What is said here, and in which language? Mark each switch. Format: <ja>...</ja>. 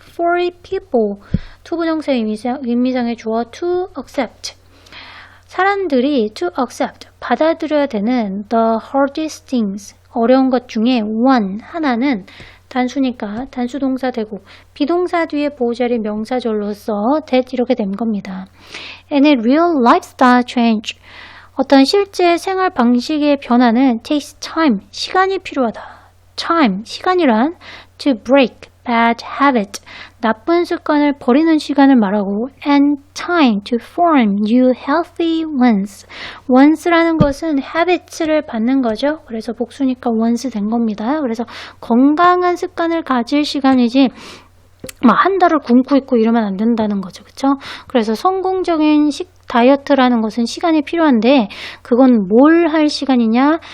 <en>for people,</en> <ko>투부정사 의미상의 주어</ko> <en>to accept,</en> <ko>사람들이 to accept, 받아들여야 되는</ko> <en>the hardest things,</en> <ko>어려운 것 중에 one, 하나는 단수니까 단수동사 되고 비동사 뒤에 보호자리 명사절로서 that 이렇게 된 겁니다.</ko> <en>And a real lifestyle change,</en> <ko>어떤 실제 생활 방식의 변화는</ko> <en>takes time,</en> <ko>시간이 필요하다.</ko> <en>time,</en> <ko>시간이란</ko> <en>to break bad habit,</en> <ko>나쁜 습관을 버리는 시간을 말하고</ko> <en>and time to form new healthy ones.</en> <ko>ones라는 것은 habits를 받는 거죠. 그래서 복수니까 once 된 겁니다. 그래서 건강한 습관을 가질 시간이지 막 한 달을 굶고 있고 이러면 안 된다는 거죠. 그렇죠? 그래서 성공적인 다이어트라는 것은 시간이 필요한데 그건 뭘 할 시간이냐?</ko>